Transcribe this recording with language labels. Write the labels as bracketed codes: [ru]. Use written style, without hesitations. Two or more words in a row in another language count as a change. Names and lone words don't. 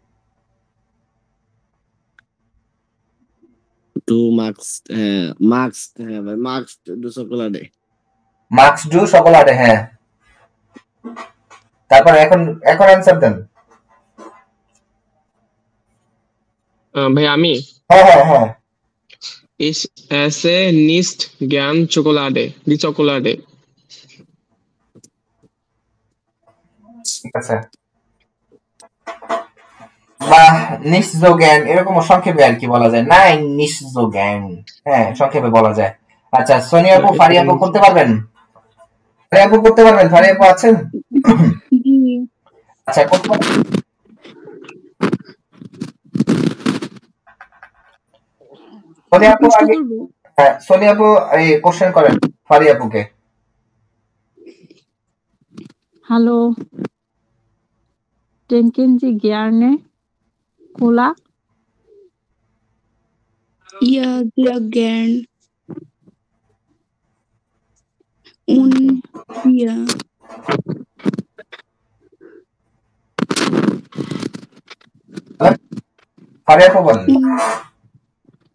[de] Du magst. মার্কস। [bn] হ্যাঁ ভাই, [de] Magst du Schokolade. Magst du Schokolade. [bn] হ্যাঁ, তারপর এখন অ্যানসার দেন ভাই। আমি হ্যাঁ [de] Ich esse nicht gern Schokolade. Die Schokolade. [bn] ঠিক আছে। [de] বা nicht so gern, [bn] এরকম সংক্ষেপে আর কি বলা যায়? [de] নাই, nicht so gern। [bn] হ্যাঁ, সংক্ষেপে বলা যায়। আচ্ছা, সোনিয়া আপু, ফারিয়া আপু করতে পারবেন? ফারিয়া আপু আছেন? আচ্ছা, করতে পারবেন। সোনিয়া আপু এই কোশ্চেন করেন ফারিয়া আপুকে। [de] হ্যালো, Trinken Sie gerne Cola? Ja, sehr gern. Und Bier. [bn] ফারিয়া আপু বলেন।